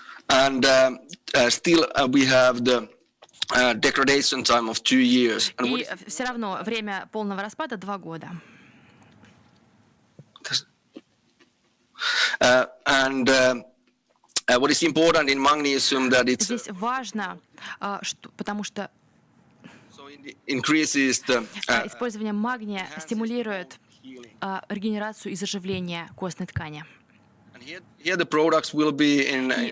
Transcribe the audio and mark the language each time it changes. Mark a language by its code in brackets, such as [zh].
[en] And still we have the degradation time of 2 years. [ru] И все равно время полного распада 2 года. [en] And what is important in magnesium that it's [ru] Здесь важно, потому что [en] increases the [ru] использование магния стимулирует регенерацию и заживление костной ткани. [en] Here the products will be in